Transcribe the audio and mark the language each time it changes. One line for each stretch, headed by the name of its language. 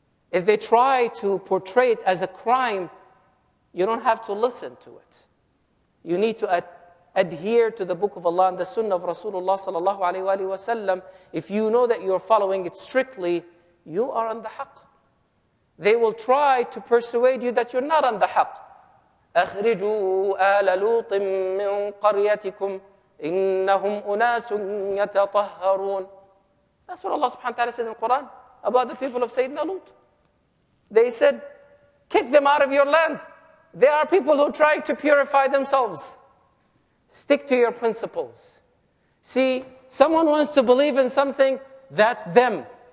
English: If they try to portray it as a crime, you don't have to listen to it. You need to adhere to the book of Allah and the sunnah of Rasulullah sallallahu alaihi wasallam. If you know that you're following it strictly, you are on the haqq. They will try to persuade you that you're not on the haqq.
Arabic: أخرجوا آل لوط من قريتكم إنهم أناس يتطهرون.
English: That's what Allah subhanahu wa ta'ala said in the Quran about the people of Sayyidina Lut. They said, kick them out of your land. They are people who try to purify themselves. Stick to your principles. See, someone wants to believe in something, that's them.